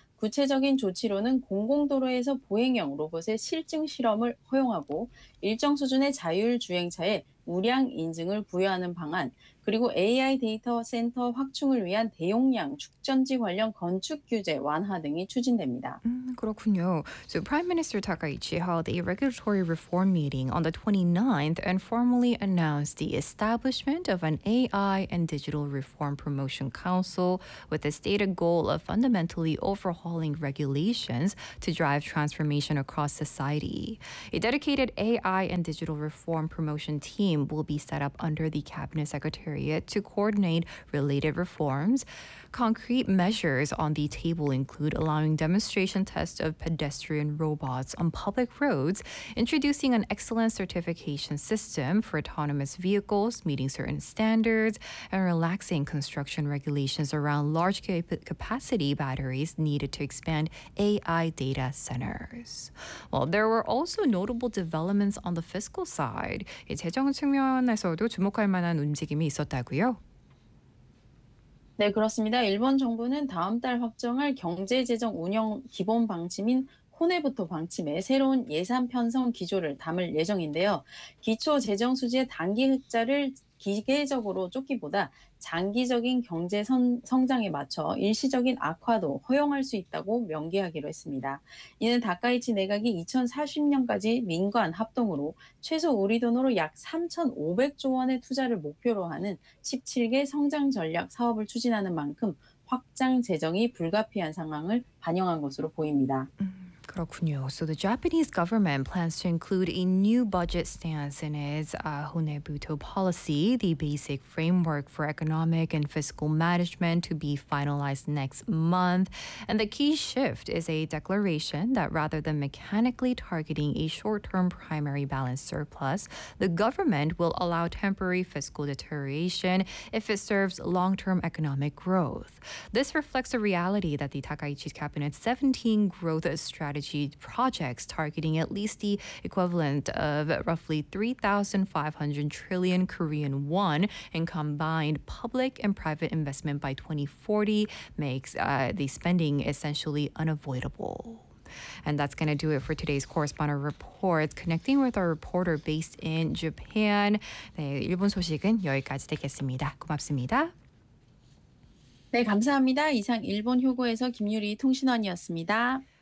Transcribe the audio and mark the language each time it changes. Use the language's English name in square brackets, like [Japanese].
[Korean] 구체적인 조치로는 공공도로에서 보행형 로봇의 실증 실험을 허용하고 일정 수준의 자율주행차에 우량 인증을 부여하는 방안, 그리고 AI 데이터 센터 확충을 위한 대용량 축전지 관련 건축 규제 완화 등이 추진됩니다. 그렇군요. [English] So Prime Minister Takaichi held a regulatory reform meeting on the 29th and formally announced the establishment of an AI and Digital Reform Promotion Council with the stated goal of fundamentally overhauling regulations to drive transformation across society. A dedicated AI and Digital Reform Promotion Team will be set up under the Cabinet Secretariat to coordinate related reforms. Concrete measures on the table include allowing demonstration tests of pedestrian robots on public roads, introducing an excellence certification system for autonomous vehicles meeting certain standards, and relaxing construction regulations around large capacity batteries needed to expand AI data centers. Well, there were also notable developments on the fiscal side. [Korean] 이 재정 측면에서도 주목할 만한 움직임이 있었다고요? 네, 그렇습니다. 일본 정부는 다음 달 확정할 경제재정 운영 기본 방침인 혼해부터 방침에 새로운 예산 편성 기조를 담을 예정인데요. 기초 재정 수지의 단기 흑자를 기계적으로 쫓기보다 장기적인 경제 성장에 맞춰 일시적인 악화도 허용할 수 있다고 명기하기로 했습니다. 이는 다카이치 내각이 2040년까지 민관 합동으로 최소 우리 돈으로 약 3,500조 원의 투자를 목표로 하는 17개 성장 전략 사업을 추진하는 만큼 확장 재정이 불가피한 상황을 반영한 것으로 보입니다. 그렇군요. [English] So the Japanese government plans to include a new budget stance in its Hunebuto policy, the basic framework for economic and fiscal management to be finalized next month. And the key shift is a declaration that rather than mechanically targeting a short-term primary balance surplus, the government will allow temporary fiscal deterioration if it serves long-term economic growth. This reflects the reality that the Takaichi cabinet's 17 growth strategy projects targeting at least the equivalent of roughly 3,500 trillion Korean won in combined public and private investment by 2040 makes the spending essentially unavoidable. And that's going to do it for today's Correspondent Report. Connecting with our reporter based in Japan. [Korean] 네, 일본 소식은 여기까지 되겠습니다. 고맙습니다. 네, 감사합니다. 이상 일본 휴고에서 김유리 통신원이었습니다.